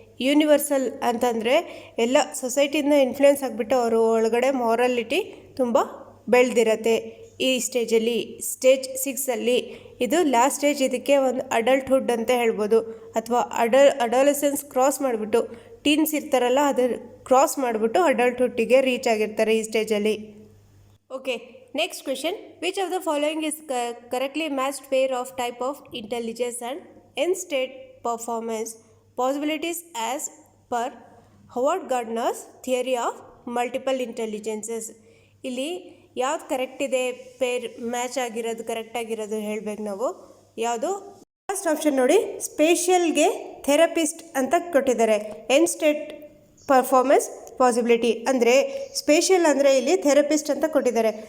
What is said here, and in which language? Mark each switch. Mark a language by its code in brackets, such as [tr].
[kn] Universal ಅಂತಂದರೆ ಎಲ್ಲ ಸೊಸೈಟಿಯಿಂದ influence ಆಗಿಬಿಟ್ಟು ಅವರು ಒಳಗಡೆ ಮಾರಾಲಿಟಿ ತುಂಬ ಬೆಳೆದಿರುತ್ತೆ. ಈ ಸ್ಟೇಜಲ್ಲಿ ಸ್ಟೇಜ್ 6 ಇದು ಲಾಸ್ಟ್ ಸ್ಟೇಜ್. ಇದಕ್ಕೆ ಒಂದು ಅಡಲ್ಟ್ಹುಡ್ ಅಂತ ಹೇಳ್ಬೋದು, ಅಥವಾ ಅಡೋಲೆಸೆನ್ಸ್ ಕ್ರಾಸ್ ಮಾಡಿಬಿಟ್ಟು ಟೀನ್ಸ್ ಇರ್ತಾರಲ್ಲ ಅದು ಕ್ರಾಸ್ ಮಾಡಿಬಿಟ್ಟು ಅಡಲ್ಟ್ಹುಡ್ಡಿಗೆ ರೀಚ್ ಆಗಿರ್ತಾರೆ ಈ ಸ್ಟೇಜಲ್ಲಿ. [en] Okay, next question, which of the following is correctly matched pair of type of intelligence and end state performance possibilities as per Howard Gardner's theory of multiple intelligences? [kn] ಇಲ್ಲಿ ಯಾವ್ದು correct ಇದೆ, peer match ಆಗಿರೋದು correct ಆಗಿರೋದು ಹೇಳಬೇಕು ನಾವು. ಯಾವುದು first option ನೋಡಿ, ಸ್ಪೇಷಿಯಲ್ಗೆ therapist ಅಂತ ಕೊಟ್ಟಿದ್ದಾರೆ. ಎಂಡ್ ಸ್ಟೇಟ್ ಪರ್ಫಾರ್ಮೆನ್ಸ್ ಪಾಸಿಬಿಲಿಟಿ ಅಂದರೆ ಸ್ಪೇಷಿಯಲ್ ಅಂದರೆ ಇಲ್ಲಿ ಥೆರಪಿಸ್ಟ್ ಅಂತ ಕೊಟ್ಟಿದ್ದಾರೆ.